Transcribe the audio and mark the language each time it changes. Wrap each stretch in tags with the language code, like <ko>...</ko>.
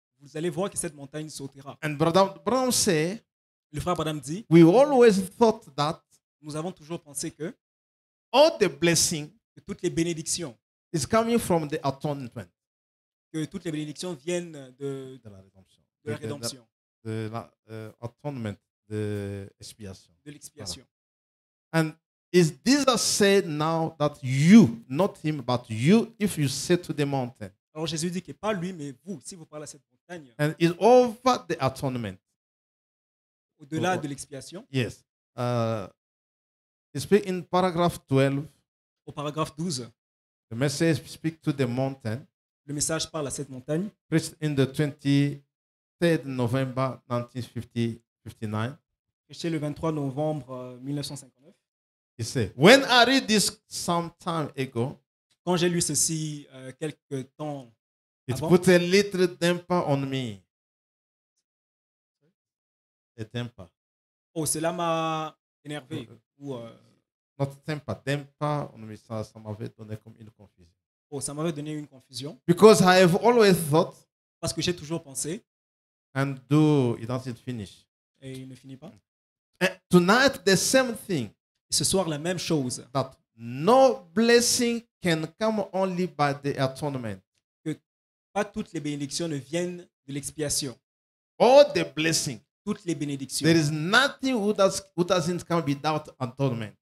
<fr>Vous allez voir que cette montagne sautera.</fr> <en>And Brother Brown say,</en> <fr>Le frère Branham dit,</fr> <en>we always thought that</en> <fr>nous avons toujours pensé que</fr> <en>all the blessing</en> <fr>toutes les bénédictions,</fr> <en>is coming from the atonement.</en> <fr>que toutes les bénédictions viennent de De la rédemption. la rédemption, De la atonement, de expiation. de l'expiation.</fr> <en>And is Jesus said now that you, not him, but you, if you say to the mountain,</en> <fr>Alors Jésus dit que pas lui, mais vous, si vous parlez à cette montagne,</fr> <en>and is over the atonement.</en> <fr>au-delà de l'expiation,</fr> <en>Yes. He speak in paragraph 12.</en> <fr>au paragraphe 12,</fr> <en>The message speak to the mountain.</en> <fr>le message parle à cette montagne,</fr> <en>Preached in the 23rd November 1959.</en> <fr>prêché le 23 novembre 1959.</fr> <en>He said, when I read this some time ago,</en> <fr>Quand j'ai lu ceci quelques temps</fr> <en>it</en> <fr>avant,</fr> <en>put a little damper on me. A temper.</en> <fr>oh, cela m'a énervé. Ou,</fr> <en>Not temper, damper on me.</en> <fr>Ça m'avait donné comme une confusion. oh, ça m'avait donné une confusion.</fr> <en>Because I have always thought,</en> <fr>Parce que j'ai toujours pensé,</fr> <en>and though it doesn't finish.</en> <fr>et il ne finit pas.</fr> <en>And tonight, the same thing.</en> <fr>Et ce soir, la même chose.</fr> <en>That no blessing can come only by the atonement.</en> <fr>Pas toutes les bénédictions ne viennent de l'expiation.</fr> <en>All the blessing.</en> <fr>Toutes les bénédictions.</fr> <en>There is nothing who doesn't come without atonement.</en>